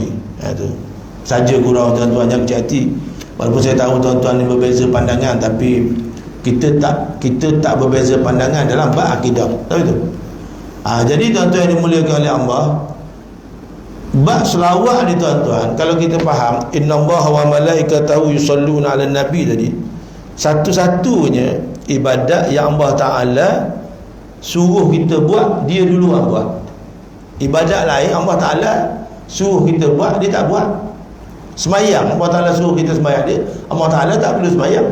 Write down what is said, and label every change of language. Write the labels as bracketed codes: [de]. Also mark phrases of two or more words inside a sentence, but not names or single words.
[ms] Itu saja kurang tuan-tuan yang kecil hati. Walaupun saya tahu tuan-tuan ni berbeza pandangan, tapi kita tak berbeza pandangan dalam bab akidah. Tahu itu? Jadi tuan-tuan yang dimuliakan oleh Allah, bab selawat ni tuan-tuan, kalau kita faham [ar] innallaha wa malaikatahu yusalluna 'alan nabi [ms] tadi, satu-satunya ibadat yang Allah Ta'ala suruh kita buat, dia dulu yang buat. Ibadat lain Allah Ta'ala suruh kita buat, dia tak buat. Semayang, Allah Ta'ala suruh kita semayang, dia Allah Ta'ala tak perlu semayang.